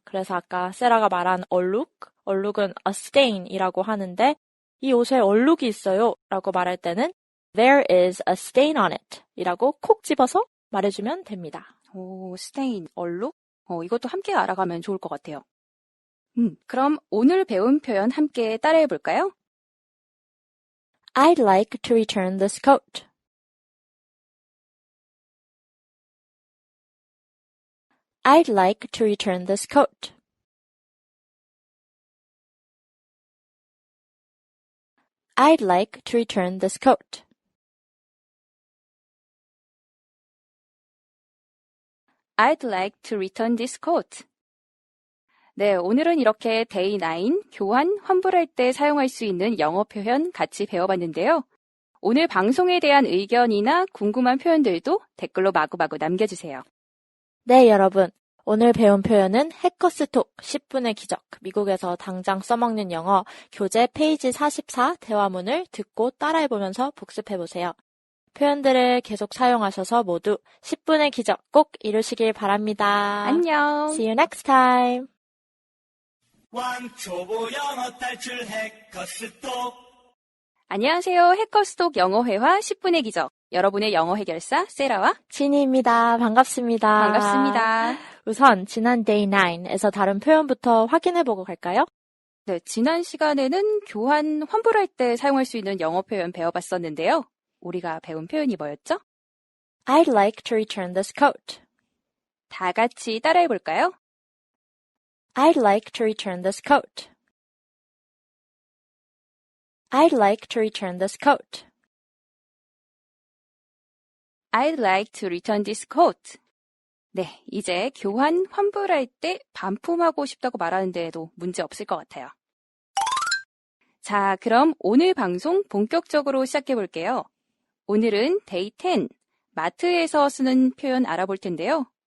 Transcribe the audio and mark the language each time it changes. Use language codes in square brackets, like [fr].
[ko] 그래서 아까 세라가 말한 얼룩은 a stain 이라고 하는데 이 옷에 얼룩이 있어요 라고 말할 때는 [en] there is a stain on it [ko] 이라고 콕 집어서 말해주면 됩니다. 오, stain, 얼룩? 이것도 함께 알아가면 좋을 것 같아요. 그럼 오늘 배운 표현 함께 따라해 볼까요? [en] I'd like to return this coat. I'd like to return this coat. I'd like to return this coat. I'd like to return this coat. [ko] 네, 오늘은 이렇게 Day 9 교환, 환불할 때 사용할 수 있는 영어 표현 같이 배워봤는데요. 오늘 방송에 대한 의견이나 궁금한 표현들도 댓글로 마구마구 남겨주세요. 네, 여러분. 오늘 배운 표현은 해커스톡 10분의 기적, 미국에서 당장 써먹는 영어 교재 페이지 44 대화문을 듣고 따라해보면서 복습해보세요. 표현들을 계속 사용하셔서 모두 10분의 기적 꼭 이루시길 바랍니다. 안녕. [en] See you next time. [ko] 왕초보 영어 탈출 해커스톡. 안녕하세요. 해커스톡 영어회화 10분의 기적. 여러분의 영어 해결사 세라와 진희입니다. 반갑습니다. 반갑습니다. 우선 지난 Day 9에서 다른 표현부터 확인해보고 갈까요? 네, 지난 시간에는 교환, 환불할 때 사용할 수 있는 영어 표현 배워봤었는데요. 우리가 배운 표현이 뭐였죠? [en] I'd like to return this coat. [ko] 다 같이 따라해볼까요? [en] I'd like to return this coat. I'd like to return this coat. I'd like to return this coat. [ko] 네, 이제 교환, 환불할 때 반품하고 싶다고 말하는 데에도 문제 없을 것 같아요. 자, 그럼 오늘 방송 본격적으로 시작해 볼게요. 오늘은 Day 10, 마트에서 쓰는 표현 알아볼 텐데요.